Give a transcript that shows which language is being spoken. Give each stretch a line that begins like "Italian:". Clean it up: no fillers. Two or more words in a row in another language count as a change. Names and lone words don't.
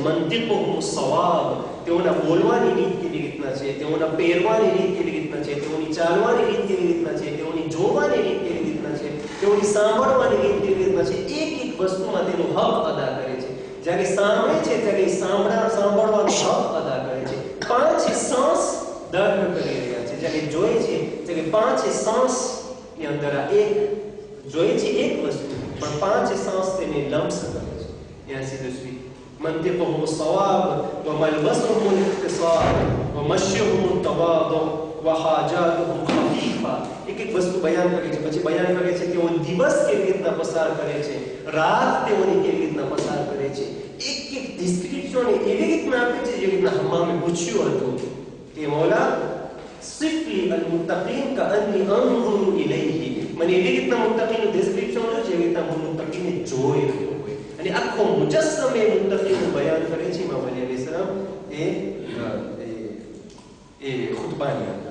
Arabic: منطقهم الصواب
Gujarati: તેઓના બોલવાની રીત કેવી રીતના છે તેઓના પહેરવાની રીત કેવી રીતના છે તેઓની ચાલવાની રીત કેવી રીતના છે તેઓની જોવાની રીત કેવી રીતના છે તેઓની સાંભળવાની રીત કેવી રીતના છે એક એક વસ્તુમાં તેનું હક અદા કરે છે. જ્યારે સાંભળે છે ત્યારે સાંભળવાનો હક અદા કરે છે. 5 સાંસ દર્દ કરી રહ્યા છે જ્યારે જોઈ છે ત્યારે 5 સાંસની અંદર આ એક જોઈ છે એક વસ્તુ પણ 5 સાંસ તેને લમ્સ કરે છે.
French: ainsi de suite.
Arabic: منطقهم الصواب وملبسهم الاقتصاد ومشيهم التواضع وحاجاتهم خفيفة.
Gujarati: એક એક વસ્તુ બયાન કરે છે પછી બયાન કરે છે તેઓ દિવસ કેવી રીતના પસાર કરે છે રાત તેઓની કેવી રીતના પસાર કરે છે એક એક ડિસ્ક્રિપ્શન એવી રીતના આપે છે જેવી રીતના હમ્મામે પૂછ્યું હતું કે
Arabic: مولا صف لي المتقين كأني أنظر إليه
Gujarati: મને એવી રીતના મુત્તકીનું ડિસ્ક્રિપ્શન છે જેવી રીતના હું મુત્તકીને જોઈ રહ્યો હોય અને આખો મુજસ્સમ એ મુત્તકીનું બયાન કરે છે ઇમામ અલી અલૈહિસ્સલામ એ ખુતબાની અંદર.